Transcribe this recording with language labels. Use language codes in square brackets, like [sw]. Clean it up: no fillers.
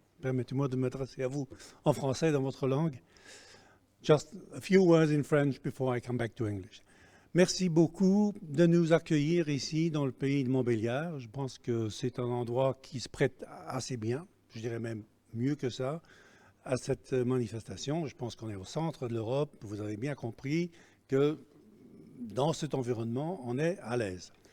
[fr] Permettez-moi de m'adresser à vous en français dans votre langue. [en] Just a few words in French before I come back to English. [fr] Merci beaucoup de nous accueillir ici dans le pays de Montbéliard. Je pense que c'est un endroit qui se prête assez bien, je dirais même mieux que ça, à cette manifestation. Je pense qu'on est au centre de l'Europe. Vous avez bien compris que dans cet environnement, on est à l'aise.